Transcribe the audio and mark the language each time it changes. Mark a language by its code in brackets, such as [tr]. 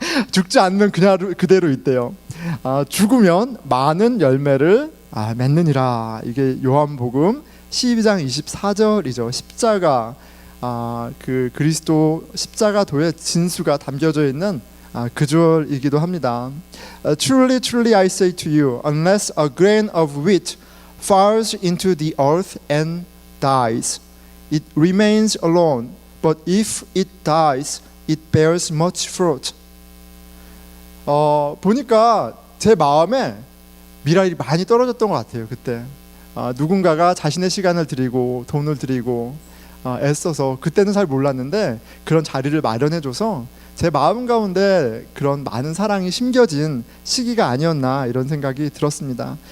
[ko] 죽지 않으면 그냥 그대로 있대요. 죽으면 많은 열매를 맺느니라. 이게 요한복음 12장 24절이죠. 십자가, 그 그리스도 십자가도의 진수가 담겨져 있는 그 절이기도 합니다. [en] Truly, truly I say to you, unless a grain of wheat falls into the earth and dies, it remains alone. But if it dies, it bears much fruit. [ko] 보니까 제 마음에 미랄이 많이 떨어졌던 것 같아요. 그때 누군가가 자신의 시간을 드리고 돈을 드리고 애써서, 그때는 잘 몰랐는데 그런 자리를 마련해줘서 제 마음 가운데 그런 많은 사랑이 심겨진 시기가 아니었나, 이런 생각이 들었습니다.